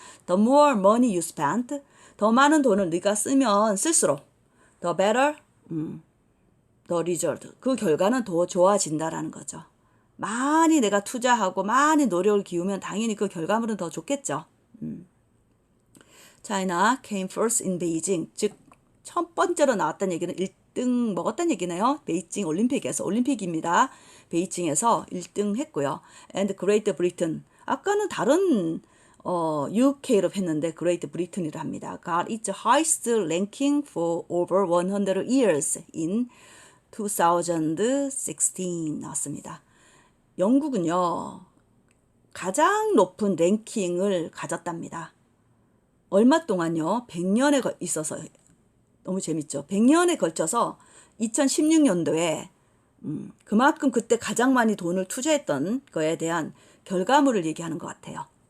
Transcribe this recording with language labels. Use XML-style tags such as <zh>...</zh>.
<en>The more money you spend,</en> <ko>더 많은 돈을 네가 쓰면 쓸수록</ko> <en>the better, the result,</en> <ko>그 결과는 더 좋아진다라는 거죠. 많이 내가 투자하고 많이 노력을 기우면 당연히 그 결과물은 더 좋겠죠.</ko> <en>China came first in Beijing.</en> <ko>즉, 첫 번째로 나왔다는 얘기는 1등 먹었다는 얘기네요. 베이징 올림픽에서, 올림픽입니다. 베이징에서 1등 했고요.</ko> <en>And Great Britain.</en> <ko>아까는 다른 UK로 했는데 Great Britain이라 합니다.</ko> <en>Got its highest ranking for over 100 years in 2016</en> <ko>나왔습니다. 영국은요, 가장 높은 랭킹을 가졌답니다. 얼마 동안요? 100년에 있어서 너무 재밌죠. 100년에 걸쳐서 2016년도에 그만큼 그때 가장 많이 돈을 투자했던 거에 대한 결과물을 얘기하는 것 같아요.</ko>